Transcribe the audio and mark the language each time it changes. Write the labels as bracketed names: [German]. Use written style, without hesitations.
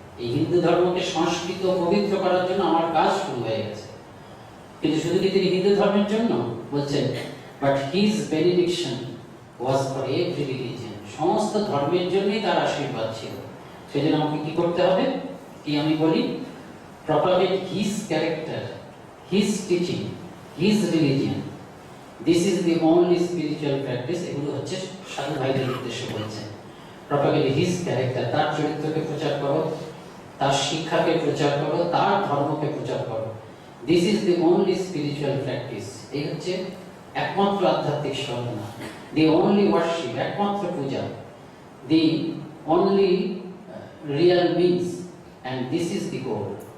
[Bangla] এই হিন্দু ধর্মকে সংস্কৃত পবিত্র করার জন্য আমার কাজ শুরু হয়ে গেছে। কিন্তু শুধু কি তিনি হিন্দু ধর্মের জন্য বলছেন? [English] But his benediction was for every religion. [Bangla] সমস্ত ধর্মের জন্যই তার আশীর্বাদ ছিল। সেজন্য আমাকে কি করতে হবে? কি আমি বলি? [English] Propagate his character, his teaching, his religion. This is the only spiritual practice. [Bangla] এগুলো হচ্ছে সাধু ভাইদের উদ্দেশ্য বলছেন। [English] Propagate his character, [Bangla] তার চরিত্রকে প্রচার করো, তার শিক্ষাকে প্রচার করো, তার ধর্মকে প্রচার করো। [English] This is the only spiritual practice. [Bangla] এই হচ্ছে একমাত্র আধ্যাত্মিক সাধনা, [English] the only worship, [Bangla] একমাত্র পূজা, [English] The only real means, and this is the goal.